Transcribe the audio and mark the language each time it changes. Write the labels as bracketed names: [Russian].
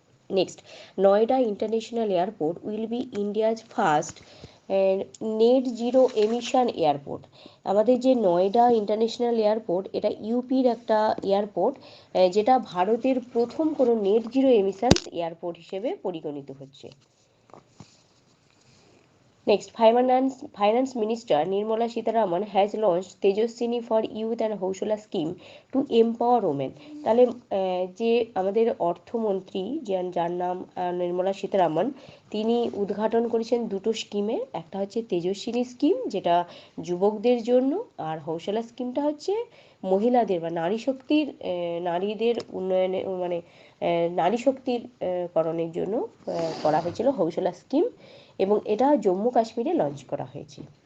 [English] Next, Noida international airport will be India's first net zero emission airport. [Bangla] আমাদের যে Noida international airport, এটা ইউপির একটা এয়ারপোর্ট, যেটা ভারতের প্রথম কোনো নেট জিরো এমিশন এয়ারপোর্ট হিসেবে পরিগণিত হচ্ছে। [English] Next, Finance Minister Nirmala Sitharaman has launched Tejaswini for Youth and Housula scheme to empower women। [Bangla] তাহলে যে আমাদের অর্থমন্ত্রী যার নাম নির্মলা সীতারামন, তিনি উদ্ঘাটন করেছেন দুটো স্কিমের, একটা হচ্ছে তেজস্বিনী স্কিম যেটা যুবকদের জন্য, আর হৌসলা স্কিমটা হচ্ছে মহিলাদের বা নারীদের উন্নয়নের মানে নারী শক্তির করণের জন্য করা হয়েছিল হৌসলা স্কিম, এবং এটা জম্মু কাশ্মীরে লঞ্চ করা হয়েছে।